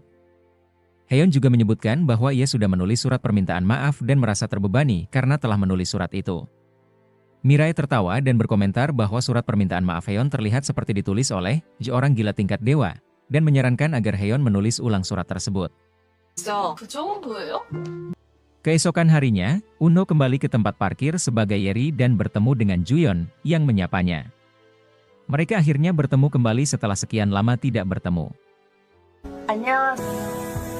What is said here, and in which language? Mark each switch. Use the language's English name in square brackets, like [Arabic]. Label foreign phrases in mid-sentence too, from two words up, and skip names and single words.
[Indonesian] Haeyeon juga menyebutkan bahwa ia sudah menulis surat permintaan maaf dan merasa terbebani karena telah menulis surat itu. Mirae tertawa dan berkomentar bahwa surat permintaan maaf Haeyeon terlihat seperti ditulis oleh seorang gila tingkat dewa, dan menyarankan agar Haeyeon menulis ulang surat tersebut. [Korean] 그 정도예요? [Indonesian] Keesokan harinya, Unho kembali ke tempat parkir sebagai Yeri dan bertemu dengan Juyeon yang menyapanya. Mereka akhirnya bertemu kembali setelah sekian lama tidak bertemu. [Korean] 안녕.